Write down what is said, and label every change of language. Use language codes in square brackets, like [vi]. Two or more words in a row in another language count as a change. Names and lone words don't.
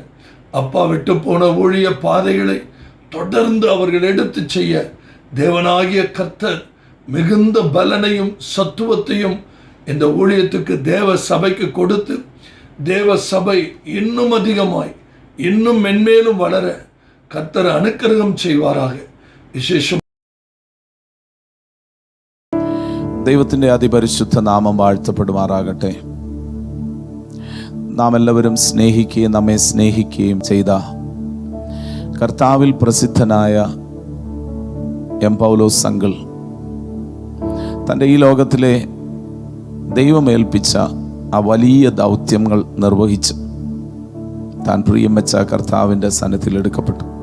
[ta] அப்பா விட்டு போன ஊழிய பாதைகளை தொடர்ந்து அவர்கள் எடுத்து செய்ய தேவனாகிய கர்த்தர் மிகுந்த பலனையும் சத்துவத்தையும் இந்த ஊழியத்துக்கு தேவ சபைக்கு கொடுத்து தேவ சபை இன்னும் அதிகமாய் இன்னும் மென்மேலும் வளர கர்த்தர் அனுக்கிரகம் செய்வாராக. [ml] വിശേഷം. ദൈവത്തിൻ്റെ അതിപരിശുദ്ധ നാമം വാഴ്ത്തപ്പെടുമാറാകട്ടെ. നാം എല്ലാവരും സ്നേഹിക്കുകയും നമ്മെ സ്നേഹിക്കുകയും ചെയ്ത കർത്താവിൽ പ്രസിദ്ധനായ എം പൗലോസ് അങ്കിൾ തൻ്റെ ഈ ലോകത്തിലെ ദൈവമേൽപ്പിച്ച ആ വലിയ ദൗത്യങ്ങൾ നിർവഹിച്ച് താൻ പ്രിയം വെച്ച കർത്താവിൻ്റെ സന്നിധിയിൽ എടുക്കപ്പെട്ടു.